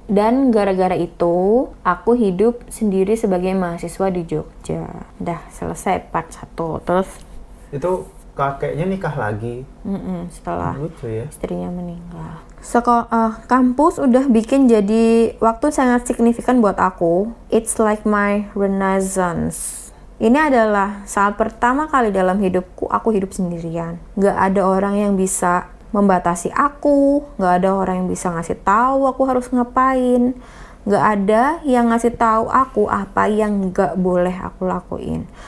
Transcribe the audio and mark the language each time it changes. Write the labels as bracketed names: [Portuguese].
[Indonesian] Dan gara-gara itu, aku hidup sendiri sebagai mahasiswa di Jogja. Udah selesai part 1. Terus itu kakeknya nikah lagi. Setelah lucu ya, istrinya meninggal. Kampus udah bikin jadi waktu sangat signifikan buat aku. [English] It's like my renaissance. [Indonesian] Ini adalah saat pertama kali dalam hidupku aku hidup sendirian. Gak ada orang yang bisa membatasi aku, gak ada orang yang bisa ngasih tahu aku harus ngapain, gak ada yang ngasih tahu aku apa yang gak boleh aku lakuin.